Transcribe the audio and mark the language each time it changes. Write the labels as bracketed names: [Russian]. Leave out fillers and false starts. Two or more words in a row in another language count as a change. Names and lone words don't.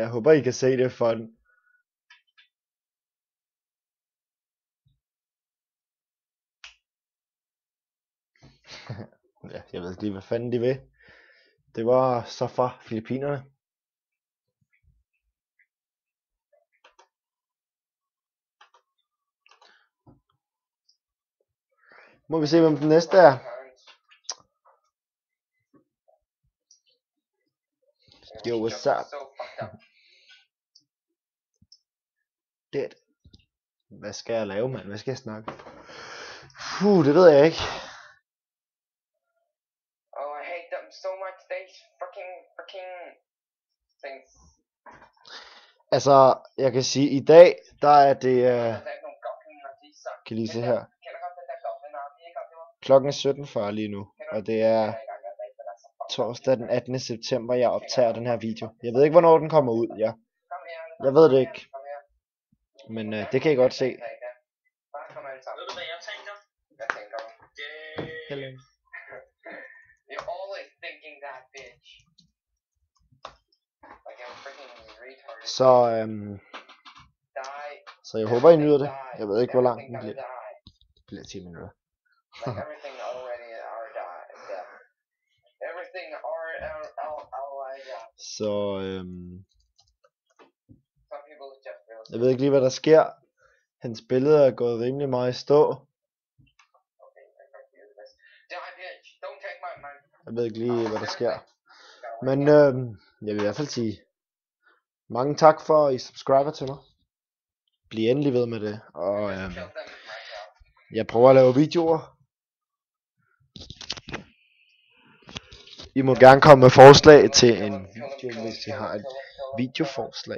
[Danish] Jeg håber I kan se det for den. Ja, jeg ved ikke lige hvad fanden de vil. Det var så fra Filippinerne. Må vi se hvem den næste er. [English] Yo, what's up? Dead. [Danish] Hvad skal jeg lave, mand? Hvad skal jeg snakke? Det ved jeg ikke. [English] Oh, I hate them so much. They freaking things. [Danish] Altså, jeg kan sige, i dag, der er det... kan I lige se her. Klokken er 17:40 lige nu, og det er torsdag den 18. september, jeg optager den her video. Jeg ved ikke, hvornår den kommer ud, ja. Jeg ved det ikke. Men det kan I godt se. Ved du, hvad jeg tænker? Hvad tænker du? [English] Hello. You're always thinking that, bitch. Like I'm freaking retarded. [Danish] Så jeg håber, I nyder det. Jeg ved ikke, hvor lang den bliver. Det bliver 10 minutter. [English] Like everything already died. Everything already died. [Danish] Så [English] Some people just really. [Danish] jeg ved ikke lige, hvad der sker. Hans billede er gået rimelig meget i stå. [English] Okay, I confused this. Die, bitch. Don't take my money. [Danish] Jeg ved ikke lige, hvad der sker. Men jeg vil i hvert fald sige mange tak for, at I subscriber til mig. Bliv endelig ved med det. Og jeg prøver at lave videoer. I må gerne komme med forslag til en video, hvis I har et videoforslag.